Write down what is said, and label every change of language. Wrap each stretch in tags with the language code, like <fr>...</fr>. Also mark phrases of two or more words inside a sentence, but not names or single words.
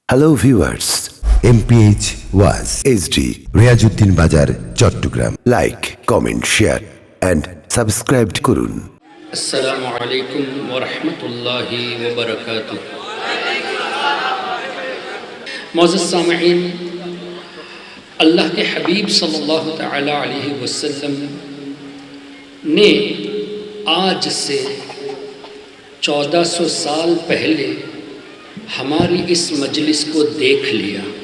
<en>hello viewers,</en> <bn>MPH ওয়াজ HD, রিয়াজউদ্দিন বাজার, চট্টগ্রাম।</bn> <en>like, comment, share and subscribe</en> <bn>করুন।</bn> <ar>السلام علیکم ورحمۃ اللہ وبرکاتہ۔</ar> <ur>معزز سامعین، اللہ کے حبیب صلی اللہ تعالی علیہ وسلم نے آج سے 1400 سال پہلے ہماری اس مجلس کو دیکھ لیا۔</ur>